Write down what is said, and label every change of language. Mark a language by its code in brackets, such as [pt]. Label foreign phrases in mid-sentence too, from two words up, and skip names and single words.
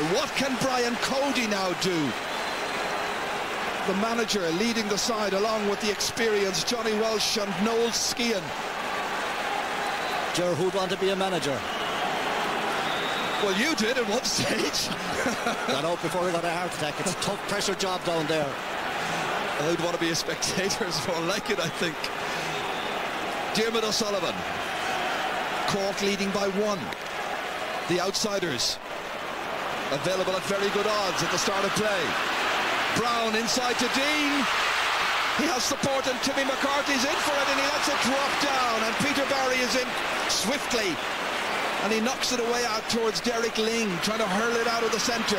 [en] What can Brian Cody now do? The manager leading the side along with the experienced Johnny Walsh and Noel Skehan. Ger, who'd want to be a manager? Well, you did at one stage. Got out before he got a heart attack. It's a tough pressure job down there. I'd want to be a spectator, is more like it, I think. Diarmuid O'Sullivan. Cork leading by 1. The outsiders available at very good odds at the start of play. Brown inside to Dean. He has support and Timmy McCarthy's in for it and he lets it drop down and Peter Barry is in swiftly and he knocks it away out towards Derek Ling, trying to hurl it out of the centre.